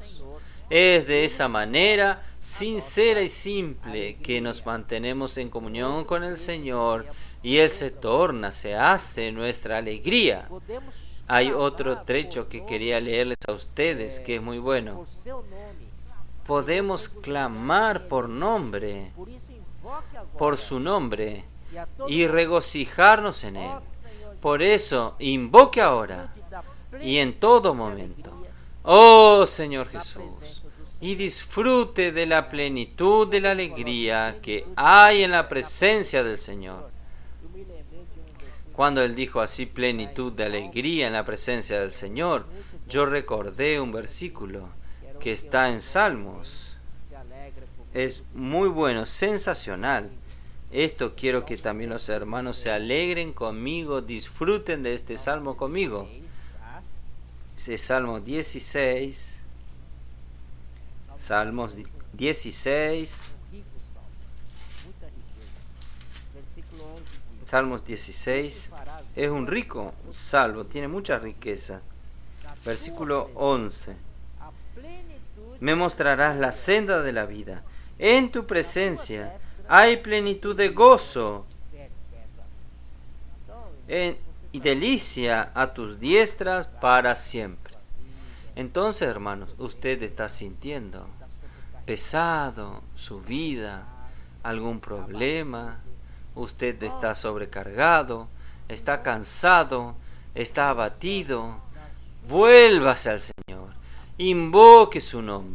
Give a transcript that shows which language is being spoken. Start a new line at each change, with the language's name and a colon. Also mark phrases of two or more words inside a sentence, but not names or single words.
Spanish: Es de esa manera sincera y simple que nos mantenemos en comunión con el Señor y Él se hace nuestra alegría. Hay otro trecho que quería leerles a ustedes que es muy bueno. podemos clamar por nombre,
Portuguese: Por isso, invoque agora
Spanish: por su nombre,
Portuguese: e a todo
Spanish: y regocijarnos en Él.
Portuguese: ó Senhor,
Spanish: Por eso, invoque ahora
Portuguese: desfrute da plena
Spanish: y en todo de momento,
Portuguese: alegria
Spanish: oh Señor
Portuguese: na
Spanish: Jesús,
Portuguese: presença do
Spanish: y
Portuguese: Senhor.
Spanish: disfrute de la plenitud de la alegría que hay en la presencia del Señor.
Portuguese: Eu me lembrei de versículo
Spanish: Cuando Él dijo así, plenitud de alegría en la presencia del Señor, yo recordé un versículo que está en Salmos.
Portuguese: se alegra por
Spanish: Es muy bueno, sensacional. Esto quiero que también los hermanos se alegren conmigo, disfruten de este salmo conmigo.
Portuguese: 6, tá?
Spanish: Es Salmo 16, Salmos 16,
Portuguese: Um rico salmo, muita riqueza. Versículo 11 diz:
Spanish: Salmos 16 es un rico salmo, tiene mucha riqueza.
Portuguese: "Na tua
Spanish: Versículo
Portuguese: presença,
Spanish: 11.
Portuguese: a plenitude
Spanish: Me mostrarás la senda de la vida. En tu presencia hay plenitud de gozo
Portuguese: perpétua." Então,
Spanish: y delicia a tus diestras para siempre. Entonces, hermanos, usted está sintiendo pesado su vida, algún problema, usted está sobrecargado, está cansado, está abatido, vuélvase al Señor, invoque su nombre.